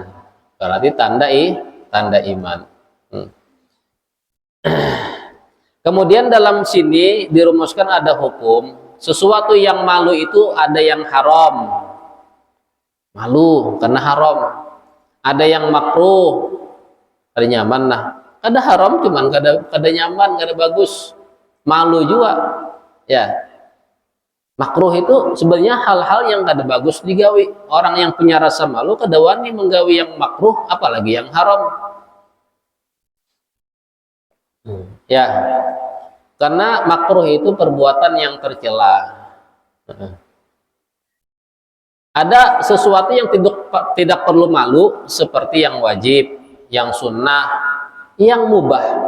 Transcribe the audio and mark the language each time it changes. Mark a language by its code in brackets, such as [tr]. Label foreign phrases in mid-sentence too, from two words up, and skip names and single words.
[id] Berarti tanda iman. Kemudian dalam sini dirumuskan ada hukum, sesuatu yang malu itu ada yang haram. Malu karena haram. Ada yang makruh, ada nyaman nah. Kada haram cuman kada nyaman, kada bagus. Malu juga. Ya. Makruh itu sebenarnya hal-hal yang kada bagus digawi. Orang yang punya rasa malu kada wani menggawi yang makruh, apalagi yang haram. Ya, karena makruh itu perbuatan yang tercela. Ada sesuatu yang tidak perlu malu, seperti yang wajib, yang sunnah, yang mubah.